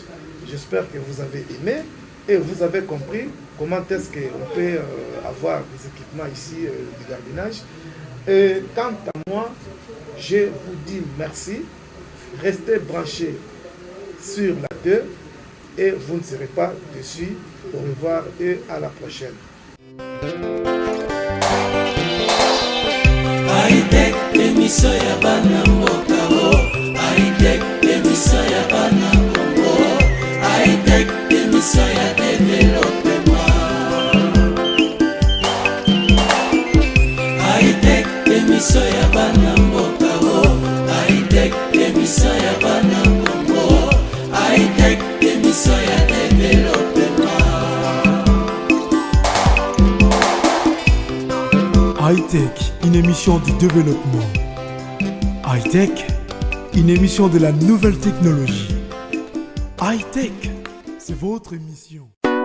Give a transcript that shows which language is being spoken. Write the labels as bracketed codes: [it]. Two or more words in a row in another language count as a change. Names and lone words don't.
[fr] J'espère que vous avez aimé et vous avez compris comment est-ce qu'on peut avoir des équipements ici de gardiennage. Et quant à moi, je vous dis merci. Restez branchés sur la 2 et vous ne serez pas déçus. Au revoir et à la prochaine. [ln] High-Tech, émission ya bana mboka o. High-Tech, émission ya bana Congo. High-Tech, émission ya développement. High-Tech, émission ya bana mboka o. High-Tech, émission ya bana Congo. High-Tech, émission ya développement. [fr] High-Tech, une émission du développement. High-Tech, une émission de la nouvelle technologie. High-Tech, c'est votre émission.